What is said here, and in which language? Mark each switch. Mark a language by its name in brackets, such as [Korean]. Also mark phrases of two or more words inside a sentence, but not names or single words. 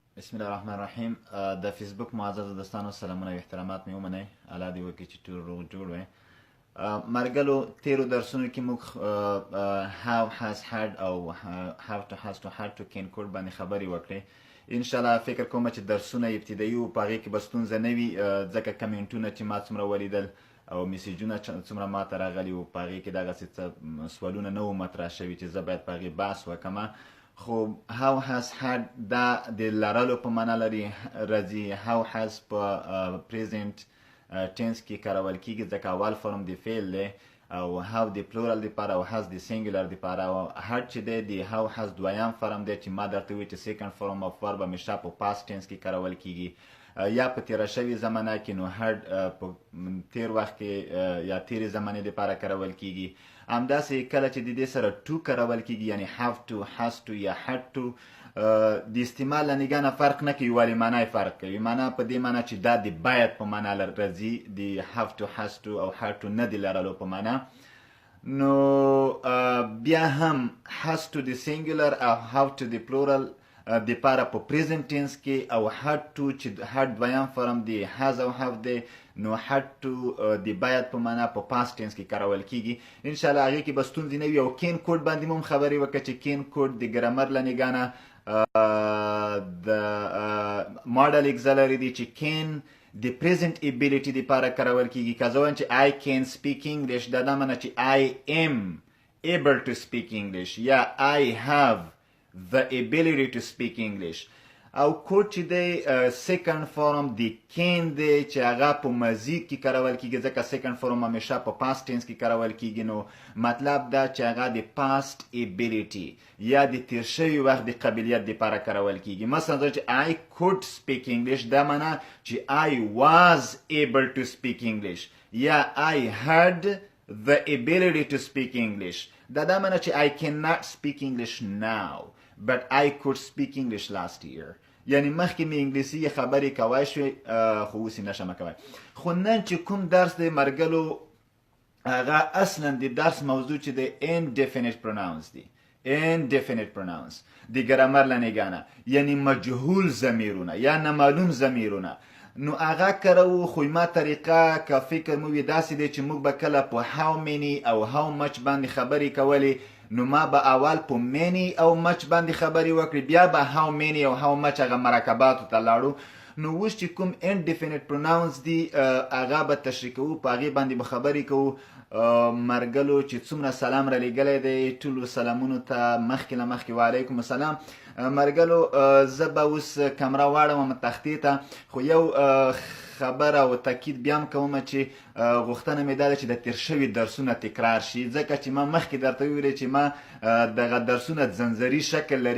[Arabic] بسم الله الرحمن الرحیم. [Pashto] د فیسبوک معزز دوستانو سلامونه او احترامات مې ومنئ. الله دې وکړي چې ټول روغ جوړ وي. مرګلو تیرو درسونو کې موږ [English] how has had [Pashto] او [English] how to has to had to can could [Pashto] باندې خبرې وکړې. انشاءالله فکر کوم چې درسونه ابتدایي و په هغې کې به ستونزه نه وي، ځکه کمنټونه چې ما څومره ولیدل او میسیجونه څومره ماته راغلي وو په هغې کې دغسې څه سوالونه نه وو مطرح شوي چې زه باید په هغې بحث وکړم. خو how has had دا د لرلو په معنا لري راځي. [English] how has [Pashto] په [English] present tense [Pashto] کې کارول کیږي ځکه اول فرم د فعل دی، او how د پلورال دپاره او has د سینګولر دپاره، او had چې دی د [English] how has [Pashto] دویم فرم دی چې ما درته وایي چې [English] second form of verb [Pashto] همیشه په [English] past tense [Pashto] کې کارول کیږي، یا په تیره شوي زمانه کې نو had په تیر وخت کې یا تیرې زمانې دپاره کارول کیږي. همداسې کله چې د دې سره to کارول کیږي یعنی [English] have to، has to [Pashto] یا [English] had to، [Pashto] د استعمال له نګاه نه فرق نه کوي، ولې معنا یې فرق کوي. معنا په دې معنا چې دا د باید په معنا راځي، د [English] have to، has to [Pashto] او [English] had to [Pashto] نه د لرلو په معنا. نو بیا هم [English] has to [Pashto] د سینګولر او [English] have to [Pashto] د پلورال د پاره په [English] present tense [Pashto] کې، او [English] had to [Pashto] چې had دویم فرم دی has او have دی، نو had to د باید په معنا په [English] past tense [Pashto] کې کارول کیږي. انشاءالله هغې کې به ستونزې نه وي. او [English] can could [Pashto] باندې مو هم خبرې وکړه چې [English] can could [Pashto] د ګرامر له نګاه نه د [English] modal auxiliary [Pashto] دی چې کین د [English] present ability [Pashto] دپاره کارول کیږي. که زه وایم چې [English] I can speak English، [Pashto] دا دا معنا چې [English] I am able to speak English [Pashto] یا [English] I have the ability to speak English. [Pashto] او کوډ چې دی [English] second form [Pashto] د کین دی چې هغه په ماضي کې کارول کیږي ځکه سیکنډ فارم همیشه په [English] past tense [Pashto] کې کارول کیږي. نو مطلب دا چې هغه د [English] past ability [Pashto] یا د تیر شوي وخت د قابلیت دپاره کارول کیږي. مثلا چې [English] I could speak English، [Pashto] دا معنا چې [English] I was able to speak English [Pashto] یا [English] I had the ability to speak English. [Pashto] دا معنا چې [English] I cannot speak English now but I could speak English last year. [Pashto] یعنی مخکې مې انګلیسي خبرې کوای شوې خو اوس یې نشم کوی. خو نن چې کوم درس دی مرګلو، هغه اصلا د درس موضوع چې دی [English] indefinite pronouns [Pashto] دی. [English] indefinite pronouns [Pashto] د ګرامر له نګاه نه یعنی مجهول ضمیرونه یا نامعلوم ضمیرونه. نو هغه کارو خو ما طریقه که فکر مو وي داسې دی چې موږ به کله په [English] how many [Pashto] او [English] how much [Pashto] باندې خبرې کولې، نو ما به اول په many او much باندې خبرې وکړې، بیا به [English] how many [Pashto] او [English] how much [Pashto] هغه مرکباتو ته لاړو. نو اوس چې کوم [English] indefinite pronouns [Pashto] دي هغه به تشریح کوو، په هغې باندې به خبرې کوو. مرګلو چې څومره سلام را لیږلی دی ټولو سلامونو ته مخکې له مخکې [Arabic] وعلیکم السلام. [Pashto] مرګلو زه به اوس کمره واړوم تختې ته، خو یو خبره او تاکید بیا هم کوم چې غوښتنه مې دا ده چې د تیر شوي درسونه تکرار شي، ځکه چې ما مخکې درته وویلې چې ما دغه درسونه ځنځري شکل لري.